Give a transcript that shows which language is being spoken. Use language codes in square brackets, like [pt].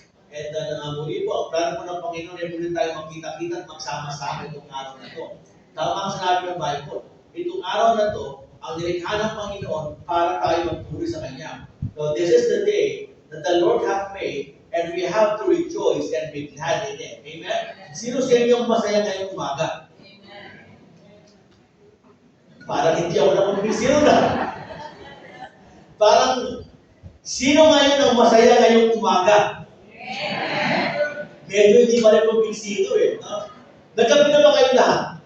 [tl] And muli po, ang plano po ng Panginoon ay muli tayo magkita-kita at magsama-sama itong araw na ito. Tama ang sinabi ng Bible. Itong araw na ito, ang nilikha ng Panginoon para tayo magpuri sa Kanya. [en] So, this is the day that the Lord hath made, and we have to rejoice and be glad in it. Amen? [tl] Sino sa inyo masaya ngayong umaga? Parang hindi ako naman sino na. Parang, sino ngayon ang masaya ngayong umaga? Medyo hindi pa rin kumbinsido no? Nagkapi na ba kayo lahat?